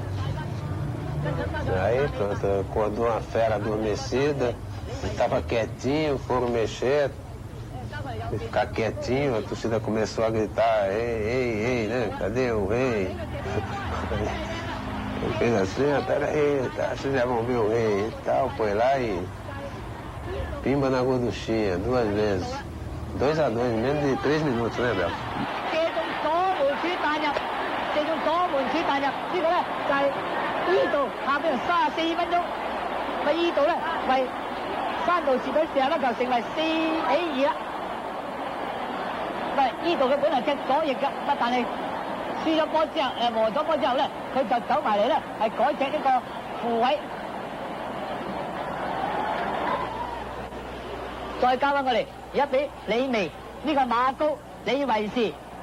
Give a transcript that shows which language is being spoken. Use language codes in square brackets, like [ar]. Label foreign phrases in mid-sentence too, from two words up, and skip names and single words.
[pt] Aí pronto, acordou uma fera adormecida, ele tava quietinho, foram mexer, e ficar quietinho, a torcida começou a gritar, ei, né? Cadê o rei? Ele fez assim, peraí, tá, vocês já vão ver o rei e tal, foi lá e pimba na gorduchinha, 2 vezes. 2-2, menos de 3 minutos, né, Bel? [yue] 射中左門柱彈入，呢個咧就係呢度下邊34分鐘，咪呢度咧為山道士隊射粒球成為4-2啦。咪呢度佢本來踢左翼㗎，但係輸咗波之後，和咗波之後咧，佢就走埋嚟咧係改踢呢個副位，再交翻過嚟，而家俾李薇呢個馬高李維士。